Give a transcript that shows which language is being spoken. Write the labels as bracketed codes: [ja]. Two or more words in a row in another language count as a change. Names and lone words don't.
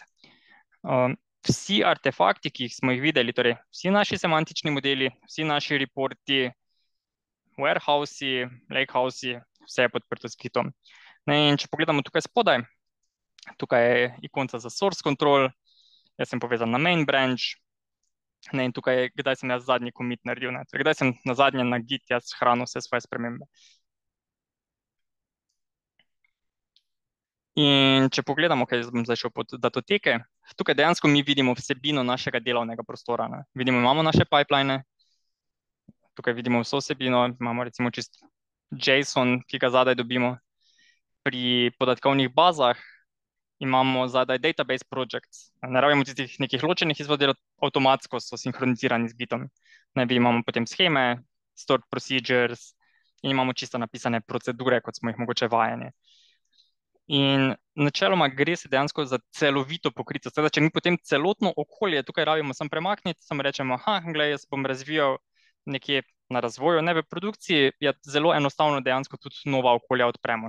[sl] Vsi artefakti, ki smo jih videli, torej vsi naši semantični modeli, vsi naši reporti, warehousei, lakehousei, vse je podprto s Gitom. In če pogledamo tukaj spodaj, tukaj je ikonca za [en] source control, [sl] jaz sem povezan na [en] main branch, [sl] Ne, in tukaj, kdaj sem jaz zadnji commit naredil, ne. Torej, kdaj sem na zadnje na Git jaz hranil vse svoje spremembe. In če pogledamo, bom zdaj šel pod datoteke, tukaj dejansko mi vidimo vsebino našega delovnega prostora, ne. Vidimo, imamo naše pipeline, tukaj vidimo vso vsebino, imamo recimo čist JSON, ki ga zadaj dobimo. Pri podatkovnih bazah imamo zadaj [en] database projects. [sl] Ne rabimo tistih nekih ločenih izvodov, avtomatsko so sinhronizirani z Gitom. Imamo potem scheme, [en] stored procedures [sl] in imamo čisto napisane procedure, kot smo jih mogoče vajeni. In načeloma gre se dejansko za celovito pokritost. Teda, če mi potem celotno okolje tukaj rabimo samo premakniti, samo rečemo, glej, jaz bom razvijal nekje na razvoju, ne v produkciji, je zelo enostavno dejansko tudi nova okolja odpremo.